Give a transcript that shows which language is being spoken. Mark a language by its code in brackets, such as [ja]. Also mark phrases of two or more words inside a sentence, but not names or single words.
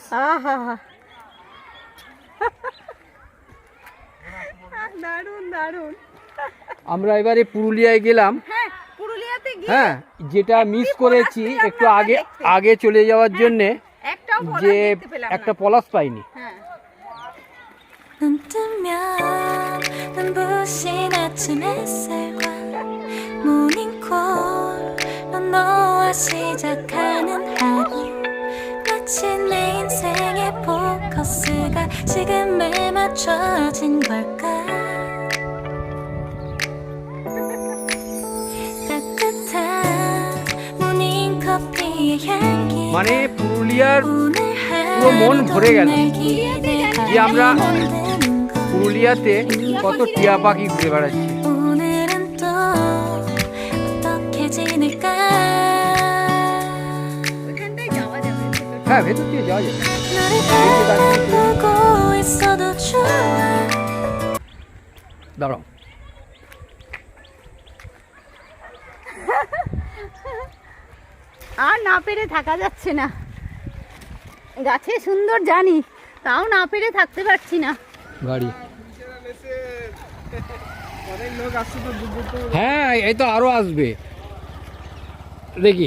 [bn] আহা হা, দারুণ দারুণ। আমরা এবারে পুরুলিয়ায় গেলাম। হ্যাঁ, পুরুলিয়াতে গিয়ে হ্যাঁ, যেটা মিস করেছি পলাশ একটু পেলাম না আগে দেখতে। আগে চলে যাওয়ার জন্য, একটাও পলাশ যে দেখতে পেলাম একটা না। পলাশ পাইনি। হ্যাঁ, [ko] 눈 뜨면 눈부신 아침 햇살과 모닝콜로 너와 시작하는 하루, 마치 내 인생의 포커스가 지금에 맞춰진 걸까. 따뜻한 모닝커피의 향기 [bn] মানে পুরুলিয়ার [ko] 오늘 [bn] পুরো মন ভরে গেল [ko] 날 기대하게 [bn] যে আমরা [ko] 만드는 것. [bn] পুরুলিয়াতে কত টিয়া পাখি ঘুরে বেড়াচ্ছে। [ko] 오늘은 또 어떻게 지낼까. [bn] ওইখানটায় যাওয়া যাবে। হ্যাঁ, ভেতর দিয়ে যাওয়া যাবে। [ko] 너를 바라보고 있어도 좋아. [bn] দাঁড়াও, আর না পেরে থাকা যাচ্ছে না। গাছে সুন্দর জানি, তাও না পেরে থাকতে পারছি না। গাড়ি। হ্যাঁ, এই তো আরো আসবে দেখি।